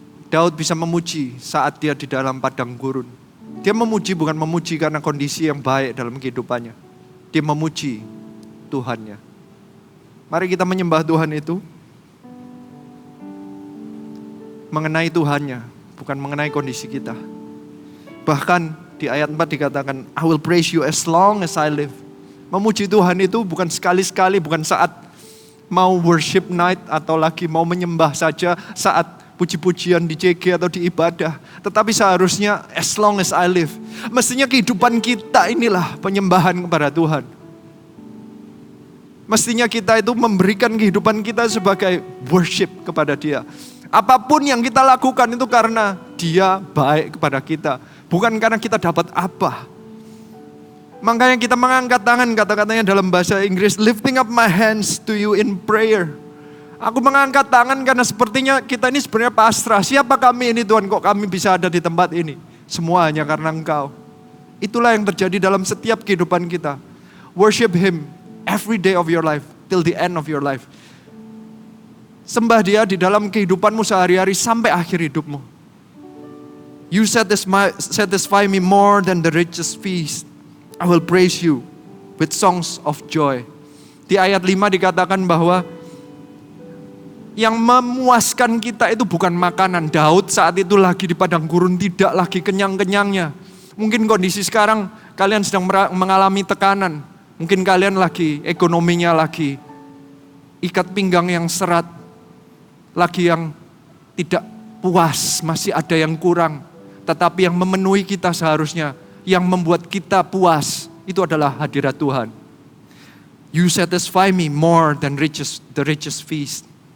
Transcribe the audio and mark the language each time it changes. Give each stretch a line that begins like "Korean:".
Indonesian: Daud bisa memuji saat dia di dalam padang gurun. Dia memuji bukan memuji karena kondisi yang baik dalam kehidupannya. Dia memuji Tuhannya. Mari kita menyembah Tuhan itu mengenai Tuhannya, bukan mengenai kondisi kita. Bahkan di ayat 4 dikatakan,
English: I will praise you as long as I live.
Indonesian: Memuji Tuhan itu bukan sekali-sekali, bukan saat mau worship night atau lagi mau menyembah saja, saat puji-pujian di CG atau di ibadah. Tetapi seharusnya
English: as long as I live.
Indonesian: Mestinya kehidupan kita inilah penyembahan kepada Tuhan. Mestinya kita itu memberikan kehidupan kita sebagai worship kepada Dia. Apapun yang kita lakukan itu karena Dia baik kepada kita. Bukan karena kita dapat apa. Makanya kita mengangkat tangan, kata-katanya dalam bahasa Inggris,
English: lifting up my hands to you in prayer.
Indonesian: Aku mengangkat tangan karena sepertinya kita ini sebenarnya pasrah. Siapa kami ini Tuhan, kok kami bisa ada di tempat ini? Semua hanya karena Engkau. Itulah yang terjadi dalam setiap kehidupan kita.
English: Worship Him every day of your life, till the end of your life.
Indonesian: Sembah Dia di dalam kehidupanmu sehari-hari sampai akhir hidupmu.
English: You satisfy me more than the richest feast. I will praise you with songs of joy.
Indonesian: Di ayat 5 dikatakan bahwa yang memuaskan kita itu bukan makanan. Daud saat itu lagi di padang gurun, tidak lagi kenyang-kenyangnya. Mungkin kondisi sekarang kalian sedang mengalami tekanan. Mungkin kalian lagi, ekonominya lagi ikat pinggang yang serat. Lagi yang tidak puas, masih ada yang kurang. Tetapi yang memenuhi kita seharusnya, yang membuat kita puas, itu adalah hadirat Tuhan.
English: You satisfy me more than the richest feast.